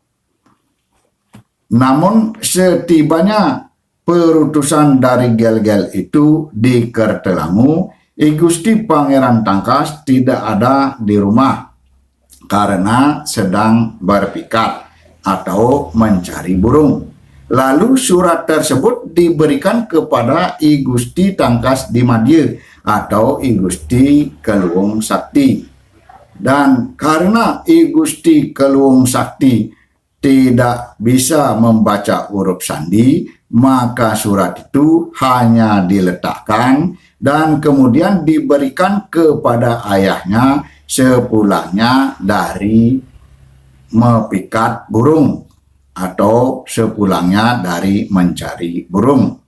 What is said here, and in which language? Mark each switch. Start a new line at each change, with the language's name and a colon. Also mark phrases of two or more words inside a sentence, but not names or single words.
Indonesian: Namun setibanya perutusan dari Gelgel itu di Kertelangu, I Gusti Pangeran Tangkas tidak ada di rumah karena sedang berpikat atau mencari burung. Lalu surat tersebut diberikan kepada I Gusti Tangkas Dimadia atau I Gusti Keluwung Sakti. Dan karena I Gusti Keluwung Sakti tidak bisa membaca huruf sandi, maka surat itu hanya diletakkan dan kemudian diberikan kepada ayahnya sepulangnya dari mepikat burung atau sepulangnya dari mencari burung.